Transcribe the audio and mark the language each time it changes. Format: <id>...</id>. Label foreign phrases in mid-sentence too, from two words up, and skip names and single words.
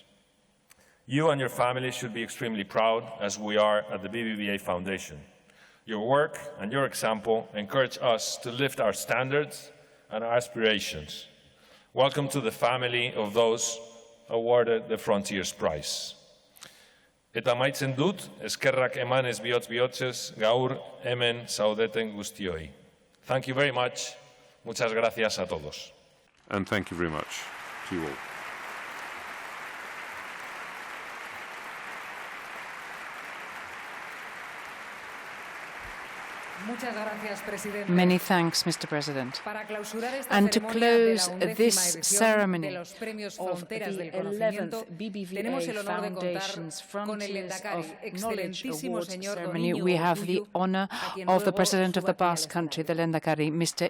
<en>You and your family should be extremely proud, as we are at the BBVA Foundation. Your work and your example encourage us to lift our standards and our aspirations. Welcome to the family of those awarded the Frontiers Prize.</en> <eu>Eta amaitzen dut, eskerrak emanez bihotz-bihotzez gaur hemen zaudeten guztioi.</eu> <en>Thank you very much.</en> <es>Muchas gracias a todos.</es> <en>And thank you very much to you all. Many thanks, Mr. President. And to close this ceremony of the 11th BBVA Foundation's Frontiers of Knowledge Awards ceremony, we have the honor of the President of the Basque Country, the Lehendakari, Mr.</en>